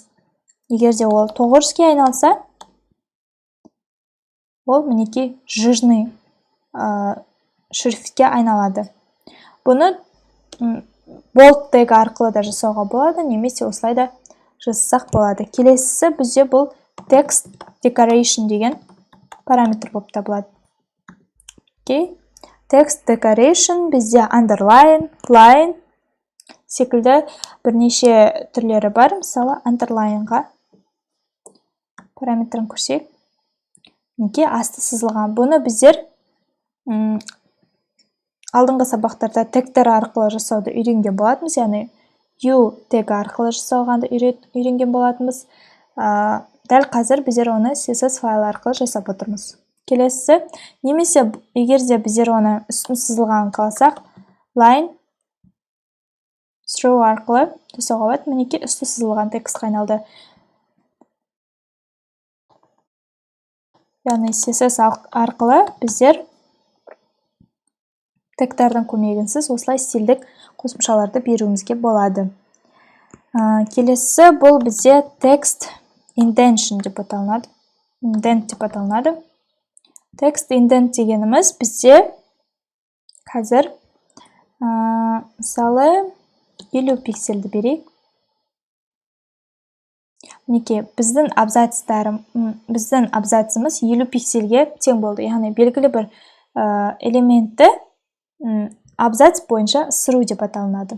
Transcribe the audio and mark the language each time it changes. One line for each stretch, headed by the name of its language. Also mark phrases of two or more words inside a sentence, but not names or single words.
Kazakh: Егер де ол 900-ге айналса, ол мінекей
Russian: жирный шрифтке
Kazakh: айналады. Бұны bold тег арқылы да жасауға болады, немесе осылай да жасасақ болады. Келесісі бізде бұл
English: text decoration
Kazakh: деген параметр болып табылады.
English: Text decoration
Kazakh: бізде
English: underline, line
Kazakh: секілді бірнеше түрлері бар. Мысалы, underlineға параметрін көрсек, неге асты сызылған. Бұны біздер алдыңғы сабақтарда тегтер арқылы жасауды үйренген болатынбыз, яғни u тег арқылы жасауғанды үйренген болатынбыз. Дәл қазір біздер оны CSS файл арқылы жасап отырмыз. Келесі, немесе егер де біздер оны үстін сызылған қаласақ,
English: line through
Kazakh: арқылы жасауға болады. Мінекей үсті сызылған текстқа айналды. Яғни CSS арқылы біздер тегтардың көмегінсіз осылай стильдік қосымшаларды беруімізге болады. Келесі бұл бізде
English: text indentation
Kazakh: деп аталынады.
English: Text indent
Kazakh: дегеніміз бізде қазір мысалы 50 пиксельді берейік. Мінекей, біздің абзацымыз 50 пиксельге тең болды. Яғни белгілі бір элементті абзац бойынша ысыру деп аталынады.